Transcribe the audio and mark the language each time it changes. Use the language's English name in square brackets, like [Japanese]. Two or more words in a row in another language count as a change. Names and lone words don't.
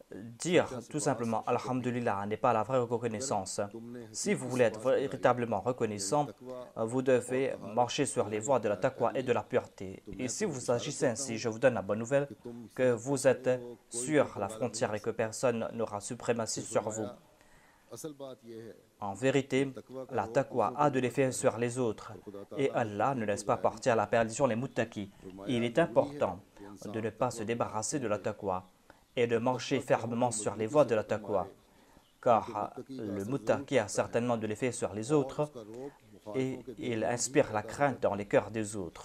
[French] dire tout simplement Alhamdulillah n'est pas la vraie reconnaissance. Si vous voulez être véritablement reconnaissant, vous devez marcher sur les voies de la taqwa et de la pureté. Et si vous agissez ainsi, je vous donne la bonne nouvelle que vous êtes sur la frontière et que personne n'aura suprématie sur vous. [Urdu] اصل بات یہ ہے [French] En vérité, la taqwa a de l'effet sur les autres et Allah ne laisse pas partir à la perdition les muttaqis. Il est important de ne pas se débarrasser de la taqwa et de marcher fermement sur les voies de la taqwa, car le muttaqi a certainement de l'effet sur les autres et il inspire la crainte dans les cœurs des autres.